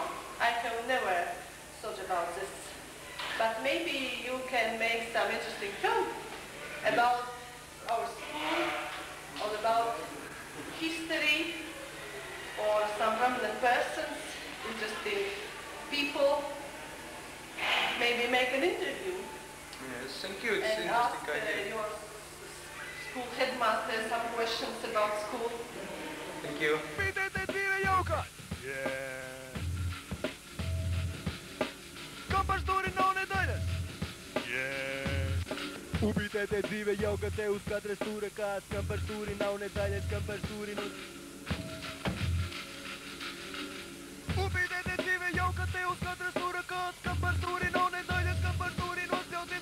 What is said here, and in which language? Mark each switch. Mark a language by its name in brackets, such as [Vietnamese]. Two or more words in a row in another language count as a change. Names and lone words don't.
[English] I have never thought about this. But maybe you can make some interesting film about our school, or about history, or some prominent persons, interesting people. Maybe make an interview Yes, thank you. It's and ask interesting idea. your school headmaster some questions about school. Thank you. [Latvian] Upītē te dzīve jauka! Kam par stūri nav nedaļas? Upītē te dzīve jauka, te uz katras stūra kāds, kam par stūri nav nedaļas, kam par stūri Upītē te dzīve jauka, te uz katras stūra kāds, kam par stūri nav nedaļas, kam par stūri nospļauties.